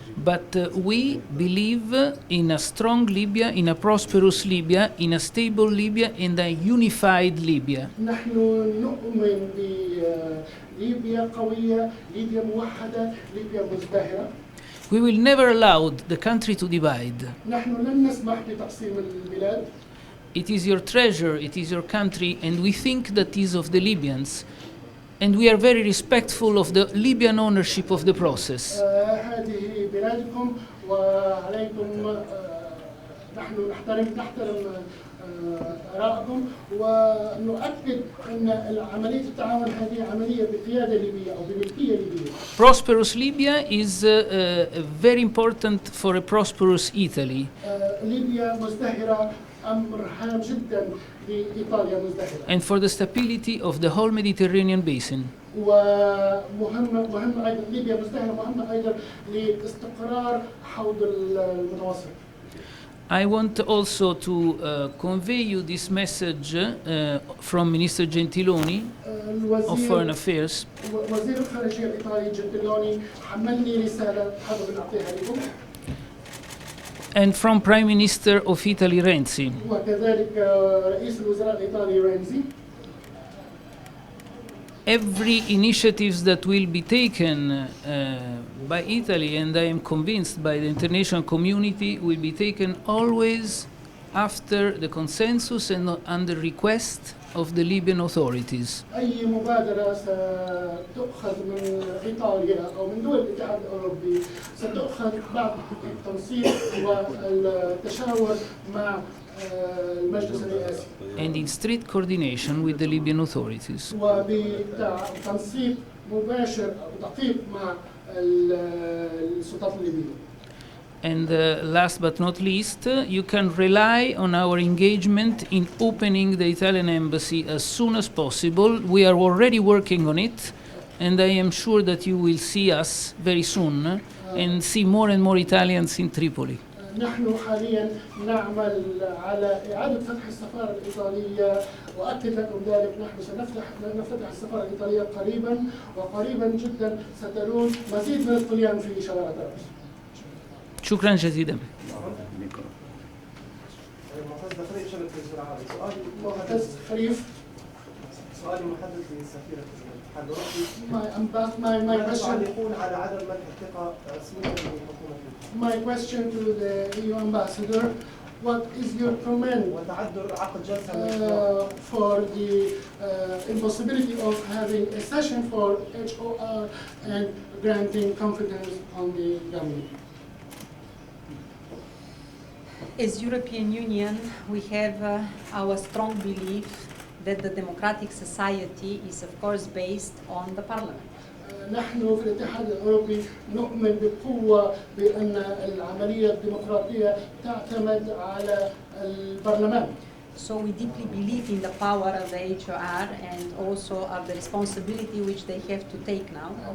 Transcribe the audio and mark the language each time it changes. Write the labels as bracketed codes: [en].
[en] But we believe in a strong Libya, in a prosperous Libya, in a stable Libya, in a unified Libya. [ar] نحن نؤمن بليبيا قوية، ليبيا موحدة، ليبيا مزدهرة. [en] We will never allow the country to divide. [ar] نحن لن نسمح بتقسيم البلاد. [en] It is your treasure, it is your country, and we think that is of the Libyans. And we are very respectful of the Libyan ownership of the process. [ar] هذه بلادكم وعليكم نحن نحترم آرائكم ونؤكد أن عملية التعاون هذه عملية بقيادة ليبية أو بملكية ليبية. [en] Prosperous Libya is very important for a prosperous Italy. [ar] ليبيا مزدهرة أمر هام جدا لإيطاليا مزدهرة. [en] And for the stability of the whole Mediterranean basin. [ar] ومهمة أيضا ليبيا مزدهرة مهمة أيضا لاستقرار حوض المتوسط. [en] I want also to convey you this message from Minister Gentiloni of Foreign Affairs. [ar] وزير الخارجية الإيطالي جنتيلوني حملني رسالة حابب أن أعطيها لكم. [en] And from Prime Minister of Italy Renzi. [ar] وكذلك رئيس الوزراء الإيطالي رينزي. [en] Every initiatives that will be taken by Italy, and I am convinced by the international community, will be taken always after the consensus and under request of the Libyan authorities. [ar] أي مبادرة ستؤخذ من إيطاليا أو من دول الاتحاد الأوروبي ستؤخذ بعد التنسيق والتشاور مع المجلس الرئاسي. [en] And in strict coordination with the Libyan authorities. [ar] وبتنسيق مباشر أو دقيق مع السلطات الليبية. [en] And last but not least, you can rely on our engagement in opening the Italian embassy as soon as possible. We are already working on it, and I am sure that you will see us very soon and see more and more Italians in Tripoli. [ar] نحن حاليا نعمل على إعادة فتح السفارة الإيطالية وأكد لكم ذلك. نحن سنفتح السفارة الإيطالية قريبا، وقريبا جدا سترون مزيد من الطليان في شوارع طرابلس. شكرا جزيلا. معتز خليف. سؤالي محدد لسفيرة الاتحاد الأوروبي. يقول على عدم منح الثقة رسميا لحكومة ليبيا. [en] My question to the EU ambassador: what is your comment [ar] وتعذر عقد جلسة [en] for the impossibility of having a session for HOR and granting confidence on the government? As European Union, we have our strong belief that the democratic society is of course based on the parliament. [ar] نحن في الاتحاد الأوروبي نؤمن بقوة بأن العملية الديمقراطية تعتمد على البرلمان. [en] So we deeply believe in the power of the HOR and also of the responsibility which they have to take now.